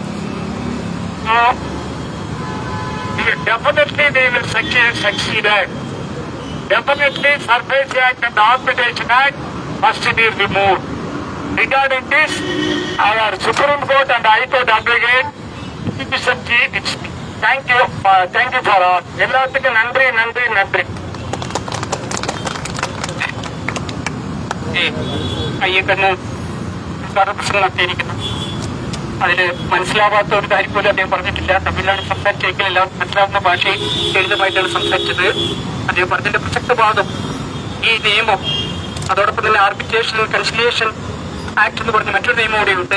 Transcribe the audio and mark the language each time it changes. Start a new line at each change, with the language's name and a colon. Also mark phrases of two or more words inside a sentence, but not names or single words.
English: So, we will succeed. definitely Surface Act and Arbitration Act must be removed. Regarding this, our Supreme Court and High Court advocate, thank you for all.
Tamil: எல்லாத்துக்கும் நன்றி நன்றி நன்றி.
Malayalam: അയ്യക്കണ്ണ് പ്രശ്നം നടത്തിയിരിക്കുന്നു. അതിൽ മനസ്സിലാവാത്ത ഒരു കാര്യം പോലും അദ്ദേഹം പറഞ്ഞിട്ടില്ല. തമിഴിലാണ് സംസാരിച്ചെങ്കിൽ എല്ലാവർക്കും മനസ്സിലാവുന്ന ഭാഷയിൽ ലളിതമായിട്ടാണ് സംസാരിച്ചത്. അദ്ദേഹം പറഞ്ഞതിന്റെ പ്രസക്ത ഭാഗം ഈ നിയമം, അതോടൊപ്പം തന്നെ ആർബിട്രേഷൻ കൺസിലിയേഷൻ ആക്ട് എന്ന് പറഞ്ഞ മറ്റൊരു നിയമം കൂടിയുണ്ട്.